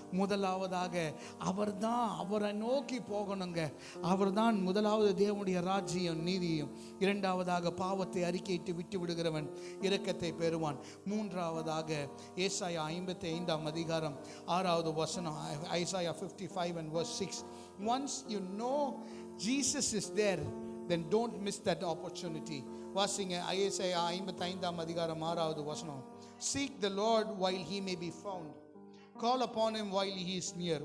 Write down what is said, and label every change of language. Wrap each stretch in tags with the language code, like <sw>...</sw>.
<ta>முதலாவதாக அவர் தான், அவரை நோக்கி போகணுங்க. அவர் தான் முதலாவது தேவனுடைய ராஜ்யம் நீதியும். 2வதாக பாவத்தை அறிக்கையிட்டு விட்டு விடுகிறவன் இரக்கத்தை பெறுவான். 3வதாக ஏசாயா 55ஆம் அதிகாரம் 6வது வசனம்,</ta> <en>Isaiah 55 and verse 6. Once you know Jesus is there, then don't miss that opportunity.</en> <ta>வாசிங்க ஏசாயா 55ஆம் அதிகாரம் 6வது வசனம்.</ta> <en>Seek the Lord while he may be found, call upon him while he is near.</en>